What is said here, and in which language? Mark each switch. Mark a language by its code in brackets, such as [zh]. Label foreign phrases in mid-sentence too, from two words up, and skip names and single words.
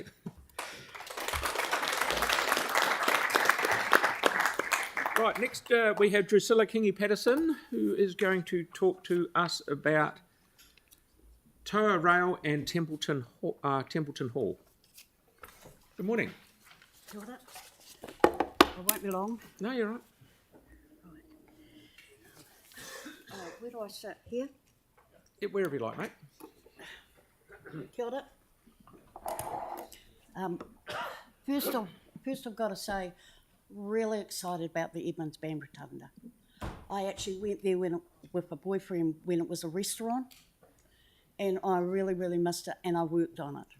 [en] Right, next we have Drusilla Kingi-Patterson, who is going to talk to us about Toa Rail and Templeton Hall. Good morning. [mi] Kia ora. [en] I won't be long. No, you're right. Where do I sit? Here? Yeah, wherever you like, mate. [mi] Kia ora. [en] First I've got to say, really excited about the Edmonds Band Rotunda. I actually went there with a boyfriend when it was a restaurant, and I really, really missed it, and I worked on it.